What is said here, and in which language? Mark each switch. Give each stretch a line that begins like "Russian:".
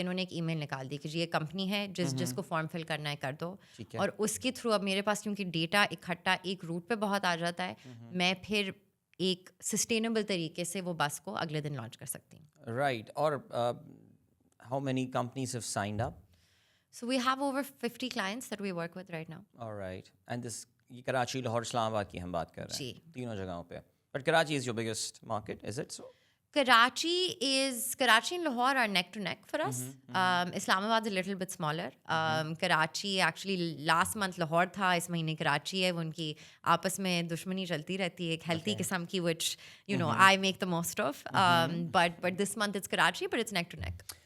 Urdu: انہوں نے ایک ای میل نکال دی کہ جی یہ کمپنی ہے, جس کو فارم فل کرنا ہے کر دو, اور اس کے تھرو اب میرے پاس کیونکہ ڈیٹا اکٹھا ایک روٹ پہ بہت آ جاتا ہے, میں پھر ایک سسٹینیبل طریقے سے وہ بس کو اگلے دن لانچ کر سکتی ہوں.
English: Right. اور how many companies have signed up? So we have over 50 clients that we work with right now. Alright.
Urdu: And this یہ کراچی, لاہور, اسلام آباد کی ہم بات کر رہے ہیں, تینوں جگہوں پہ.
English: But Karachi is your biggest market, is it so? Karachi and Lahore are neck to neck for us. Islamabad is a little bit smaller. Karachi actually last month Lahore tha,
Urdu: اس مہینے کراچی ہے. وہ ان کی آپس میں دشمنی چلتی رہتی ہے ایک healthy قسم کی,
English: which I make the most of. But this month it's Karachi, but it's neck to neck.